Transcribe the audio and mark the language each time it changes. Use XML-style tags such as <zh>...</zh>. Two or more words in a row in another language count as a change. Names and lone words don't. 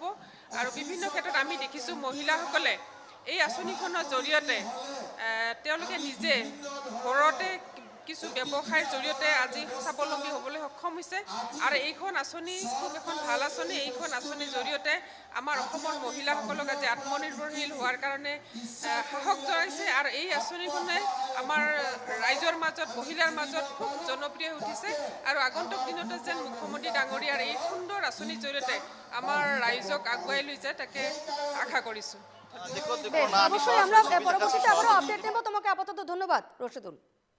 <as>আৰু বিভিন্ন ক্ষেত্ৰত আমি দেখিছোঁ মহিলাসকলে এই আঁচনিখনৰ জৰিয়তে তেওঁলোকে নিজে ঘৰতে কিছু ব্যৱসায়ৰ জৰিয়তে আজি স্বাৱলম্বী হ'বলৈ সক্ষম হৈছে। আৰু এইখন আঁচনি খুব এখন ভাল আঁচনি। এইখন আঁচনিৰ জৰিয়তে আমাৰ অসমৰ মহিলাসকলক আজি আত্মনিৰ্ভৰশীল হোৱাৰ কাৰণে সাহস জনাইছে আৰু এই আঁচনিখনে আমাৰ ৰাইজৰ মাজত মহিলাৰ মাজত খুব জনপ্ৰিয় উঠিছে আৰু আগন্তুক দিনতে যেন মুখ্যমন্ত্রী ডাঙৰীয়ার এই সুন্দর আঁচনির জড়িয়ে আমার রাইজক আগুৱাই লৈ যায় তাকে আশা কৰিছোঁ।</as> <bn>অবশ্যই আমরা পরবর্তীতে আবারও আপডেট নেব। তোমাকে আপাতত ধন্যবাদ রশিদুল।</bn>